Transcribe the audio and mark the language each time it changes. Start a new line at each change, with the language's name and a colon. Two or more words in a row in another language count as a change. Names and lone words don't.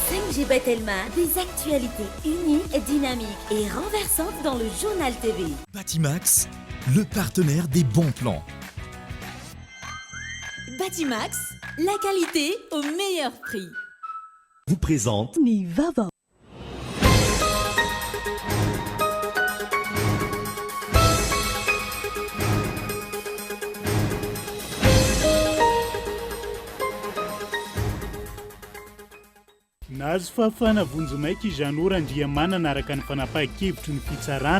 French: Serge Bettelma, des actualités uniques, dynamiques et renversantes dans le journal TV. Batimax, le partenaire des bons plans. Batimax, la qualité au meilleur prix. Vous présente
Malagasy: Nivava. Nahazo fahafana vonjomaika i Jeannot Randriamanana araka ny fanapahan-kevitry ny fitsarana.